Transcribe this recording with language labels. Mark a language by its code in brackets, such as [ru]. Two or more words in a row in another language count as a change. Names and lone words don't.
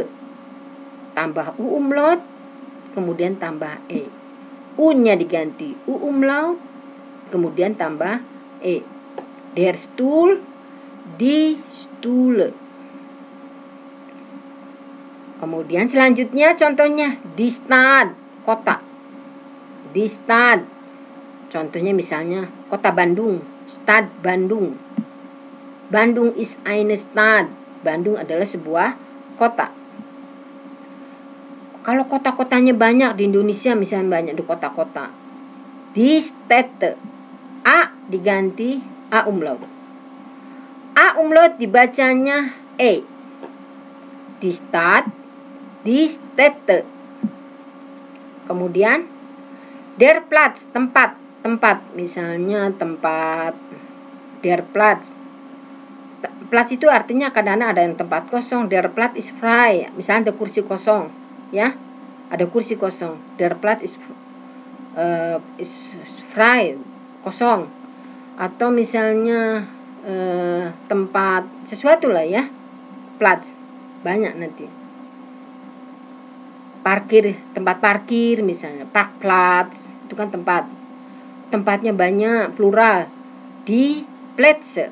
[id] Tambah U umlaut, kemudian tambah E. U-nya diganti U umlaut, kemudian tambah E. [de] Der Stuhl, die Stühle. [id] Kemudian selanjutnya contohnya [de] die Stadt, [id] kota. [de] Die Stadt. [id] Contohnya misalnya kota Bandung, Stad Bandung. [de] Bandung is eine Stadt. [id] Bandung adalah sebuah kota. Kalau kota-kotanya banyak di Indonesia, misalnya banyak di kota-kota. [de] Die Städte. [id] A diganti A umlaut. A umlaut dibacanya E. [de] Die Stadt, die Städte. Kemudian der Platz, [id] tempat. Misalnya tempat [de] der Platz. [id] Platz itu artinya kadang-kadang ada yang tempat kosong. [de] Der Platz is frei. [id] Misalnya ada kursi kosong, ya. Ada kursi kosong. [de] Der Platz is frei, [id] kosong. Atau misalnya tempat sesuatu lah, ya. Platz banyak nanti. Parkir, tempat parkir misalnya, Parkplatz, itu kan tempatnya banyak, plural, di Plätze.